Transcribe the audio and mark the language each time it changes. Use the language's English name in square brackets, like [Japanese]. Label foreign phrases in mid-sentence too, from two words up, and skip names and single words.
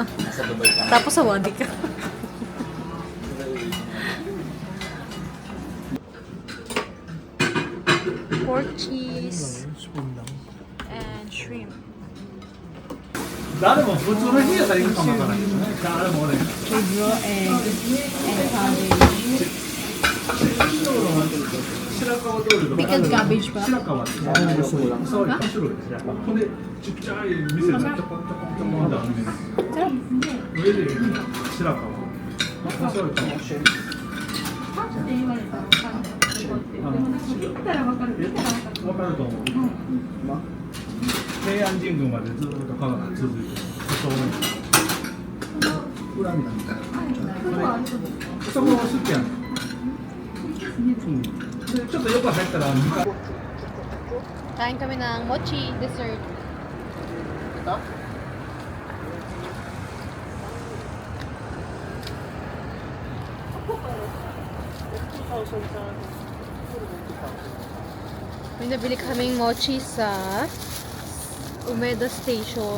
[Filipino] Nasa Dubai ka. Tapos sa Wadi ka. [English] Pork cheese and shrimp. [Japanese] 誰も普通の日やったらいいかもわからないけどね。誰もね。 [English] Raw egg and cabbage. [Japanese] 白川通りとか。 [English] Pickled cabbage pa? [Japanese] 白川ってそういう種類ですね。ほんでちっちゃい店でちょこちょこちょこってあるね。 [Filipino] Sarap. [Japanese] 上で白川。そういう感じ。わかると思う。平安神宮までずっと川が続いてる。そうね。裏みたいな。そこ好きやねん。うん。でちょっと横入ったら2階。 [Filipino] Kain kami ng mochi dessert. Ito? May nabili kaming mochi sa Umeda Station.